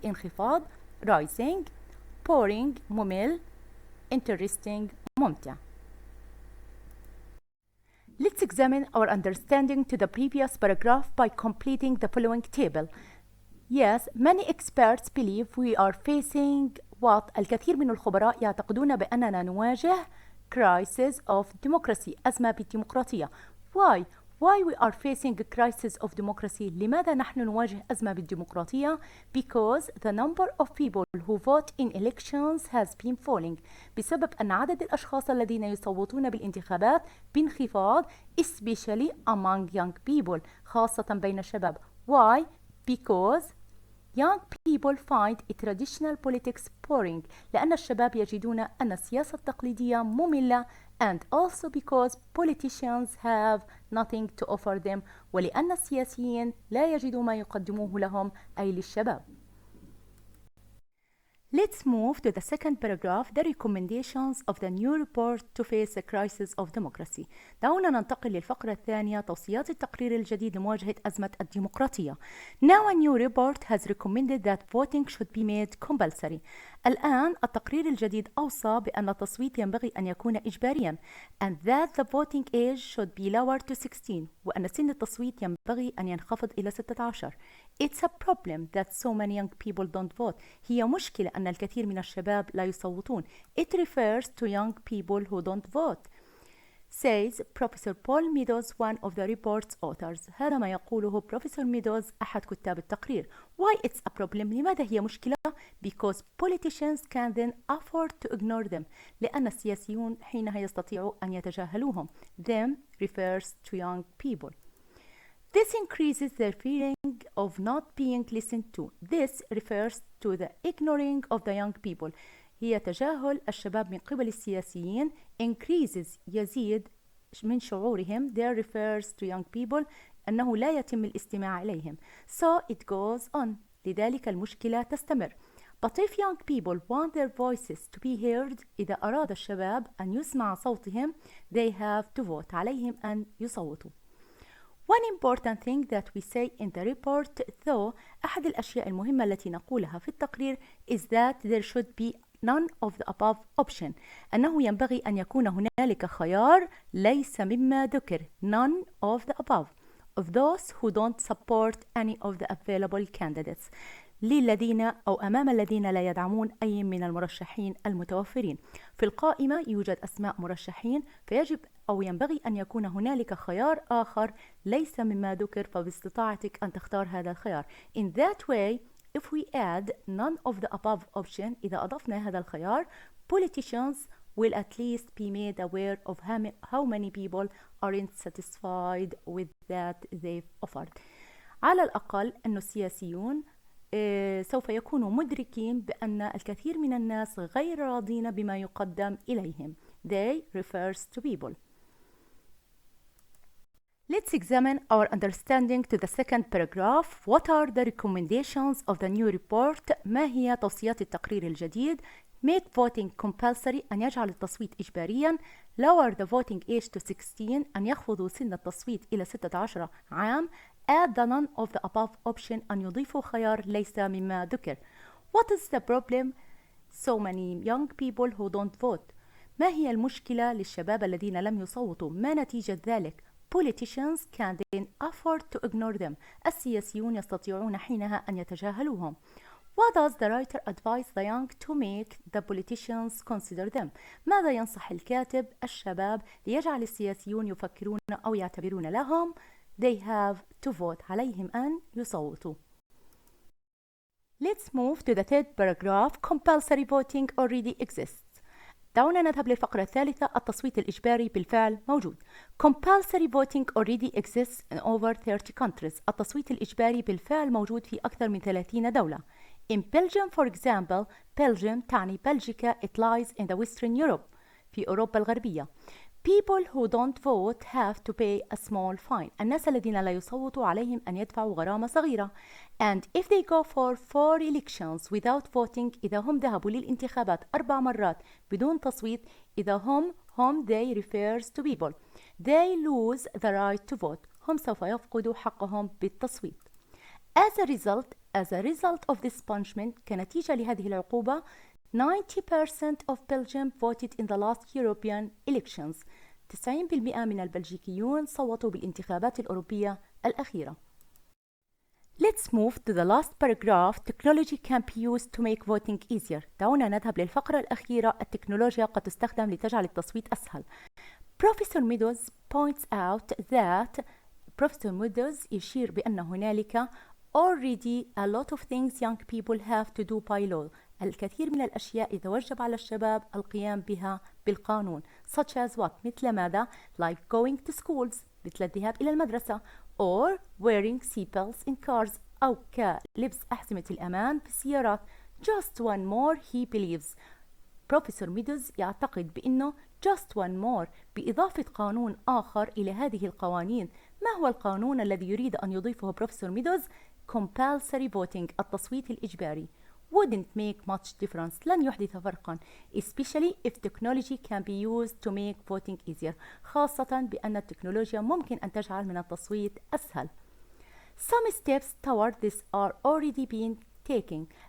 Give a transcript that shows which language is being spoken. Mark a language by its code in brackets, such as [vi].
[ar] انخفاض. Rising. Boring. ممل. Interesting. ممتع. [en] Let's examine our understanding to the previous paragraph by completing the following table. Yes, many experts believe we are facing what? [ar] الكثير من الخبراء يعتقدون بأننا نواجه [en] crisis of democracy [ar] أزمة بالديمقراطية. [en] Why we are facing a crisis of democracy? [ar] لماذا نحن نواجه أزمة بالديمقراطية? [en] Because the number of people who vote in elections has been falling. [ar] بسبب أن عدد الأشخاص الذين يصوتون بالانتخابات بانخفاض [en] especially among young people [ar] خاصة بين الشباب. [en] Why? Because young people find traditional politics boring [ar] لأن الشباب يجدون أن السياسة التقليدية مملة [en] and also because politicians have nothing to offer them [ar] ولأن السياسيين لا يجدوا ما يقدموه لهم أي للشباب. [en] Let's move to the second paragraph, the recommendations of the new report to face the crisis of democracy. [ar] دعونا ننتقل للفقرة الثانية توصيات التقرير الجديد لمواجهة أزمة الديمقراطية. [en] Now a new report has recommended that voting should be made compulsory. [ar] الآن التقرير الجديد أوصى بأن التصويت ينبغي أن يكون إجباريا [en] and that the voting age should be lowered to 16 [ar] وأن سن التصويت ينبغي أن ينخفض إلى 16. [en] It's a problem that so many young people don't vote. [ar] هي مشكلة أن الكثير من الشباب لا يصوتون. [en] It refers to young people who don't vote. Says Professor Paul Meadows, one of the report's authors. [ar] هذا ما يقوله بروفيسور ميدوز أحد كتاب التقرير. [en] Why it's a problem? [ar] لماذا هي مشكلة? [en] Because politicians can then afford to ignore them. [ar] لأن السياسيون حينها يستطيعوا أن يتجاهلوهم. [en] Them refers to young people. This increases their feeling of not being listened to. This refers to the ignoring of the young people. [ar] هي تجاهل الشباب من قبل السياسيين. Increases يزيد من شعورهم. [en] There refers to young people [ar] أنه لا يتم الاستماع إليهم. [en] So it goes on. [ar] لذلك المشكلة تستمر. [en] But if young people want their voices to be heard, [ar] إذا أراد الشباب أن يسمع صوتهم, [en] they have to vote. [ar] عليهم أن يصوتوا. [en] One important thing that we say in the report, though, [ar] أحد الأشياء المهمة التي نقولها في التقرير [en] is that there should be none of the above option. [ar] أنه ينبغي أن يكون هنالك خيار ليس مما ذكر. [en] None of the above. Of those who don't support any of the available candidates. [ar] للذين أو أمام الذين لا يدعمون أي من المرشحين المتوفرين. في القائمة يوجد أسماء مرشحين، فيجب أو ينبغي أن يكون هنالك خيار آخر ليس مما ذكر، فباستطاعتك أن تختار هذا الخيار. [en] In that way, if we add none of the above option, [ar] إذا أضفنا هذا الخيار, [en] politicians will at least be made aware of how many people aren't satisfied with that they've offered. [ar] على الأقل أن السياسيون سوف يكونوا مدركين بأن الكثير من الناس غير راضين بما يقدم إليهم. [en] They refers to people. Let's examine our understanding to the second paragraph. What are the recommendations of the new report? [ar] ما هي توصيات التقرير الجديد؟ [en] Make voting compulsory، [ar] أن يجعل التصويت إجباريا. [en] Lower the voting age to 16، [ar] أن يخفضوا سن التصويت إلى 16 عام. [en] Add the none of the above option، [ar] أن يضيفوا خيار ليس مما ذكر. [en] What is the problem? So many young people who don't vote. [ar] ما هي المشكلة للشباب الذين لم يصوتوا؟ ما نتيجة ذلك؟ [en] Politicians can then afford to ignore them. [ar] السياسيون يستطيعون حينها أن يتجاهلوهم. [en] What does the writer advise the young to make the politicians consider them? [ar] ماذا ينصح الكاتب الشباب ليجعل السياسيون يفكرون أو يعتبرون لهم؟ [en] They have to vote. [ar] عليهم أن يصوتوا. [en] Let's move to the third paragraph. Compulsory voting already exists. [ar] دعونا نذهب للفقرة الثالثة. التصويت الإجباري بالفعل موجود. [en] Compulsory voting already exists in over 30 countries. [ar] التصويت الإجباري بالفعل موجود في أكثر من 30 دولة. [en] In Belgium, for example, Belgium [ar] تعني بلجيكا. [en] It lies in the Western Europe. [ar] في أوروبا الغربية. [en] People who don't vote have to pay a small fine. [ar] الناس الذين لا يصوتوا عليهم أن يدفعوا غرامة صغيرة. [en] And if they go for 4 elections without voting، [ar] إذا هم ذهبوا للانتخابات 4 مرات بدون تصويت، إذا هم [en] they refers to people. They lose the right to vote. [ar] هم سوف يفقدوا حقهم بالتصويت. [en] As a result of this punishment، [ar] كنتيجة لهذه العقوبة، [en] 90% of Belgium voted in the last European elections. [ar] 90% من البلجيكيون صوتوا بالانتخابات الأوروبية الأخيرة. [en] Let's move to the last paragraph. Technology can be used to make voting easier. [ar] دعونا نذهب للفقرة الأخيرة. التكنولوجيا قد تستخدم لتجعل التصويت أسهل. [en] Professor Meadows points out that Professor Meadows [ar] يشير بأن هنالك [en] already a lot of things young people have to do by law. [ar] الكثير من الأشياء يتوجب على الشباب القيام بها بالقانون. [en] Such as what؟ [ar] مثل ماذا؟ [en] Like going to schools، [ar] مثل الذهاب إلى المدرسة. [en] Or wearing seatbelts in cars، [ar] أو كلبس أحزمة الأمان في السيارات. [en] Just one more he believes. [ar] بروفيسور ميدوز يعتقد بأنه [en] just one more، [ar] بإضافة قانون آخر إلى هذه القوانين. ما هو القانون الذي يريد أن يضيفه بروفيسور ميدوز؟ [en] compulsory voting، [ar] التصويت الإجباري. [en] wouldn't make much difference، [ar] لن يحدث فرقا. [en] especially if technology can be used to make voting easier، [ar] خاصة بأن التكنولوجيا ممكن أن تجعل من التصويت أسهل. [en] some steps toward this are already being taken.